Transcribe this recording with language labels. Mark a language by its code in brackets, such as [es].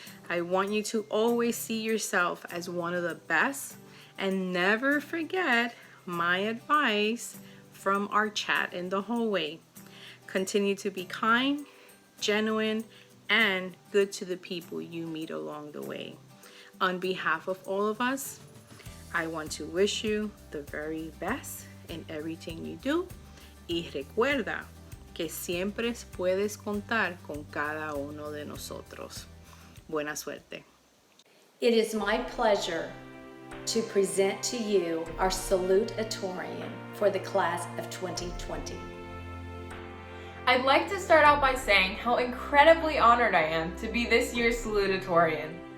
[en] I want you to always see yourself as one of the best, and never forget my advice from our chat in the hallway. Continue to be kind, genuine, and good to the people you meet along the way. On behalf of all of us, I want to wish you the very best in everything you do. [es] Y recuerda que siempre puedes contar con cada uno de nosotros. Buena suerte. [en] It is my pleasure to present to you our salutatorian for the class of 2020. I'd like to start out by saying how incredibly honored I am to be this year's salutatorian.